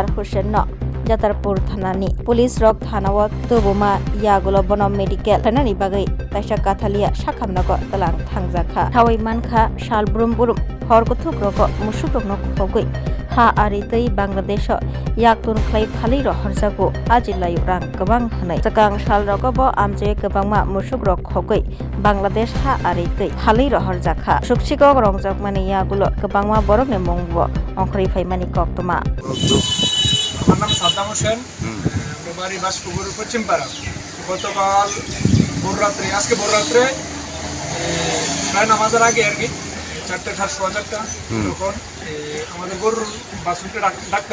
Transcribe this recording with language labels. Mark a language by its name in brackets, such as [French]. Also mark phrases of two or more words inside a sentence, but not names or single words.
[Kok Borok] Hussein no Jatrapur thanani police rok thanao tobuma yagulo bono medical thanani bagai taisa kathalia sakhamnago talang thangjakha thawai mankha salbrum burum horkuthuk roko musuk rokno khogui ha ari tei Bangladesh yaktun khlai phali ro horjago ajilayu rang gobang hanai jakang sal rogo bo amje gobangma musuk rok khogui Bangladesh ha ari tei phali ro horjakha suksikok rongjak mani yagulo gobangma borokni mungbo ongkhri phaimani koktoma [Bangla] আমার নাম সাদ্দাম হোসেন বাড়ি বাসপুকুর পশ্চিমপাড়া গতকাল ভোররাত্রে আজকে ভোররাত্রে প্রায় নামাজের আগে আর কি 4টা 4:15 তখন আমাদের গরুর বাছুরটা ডাকতে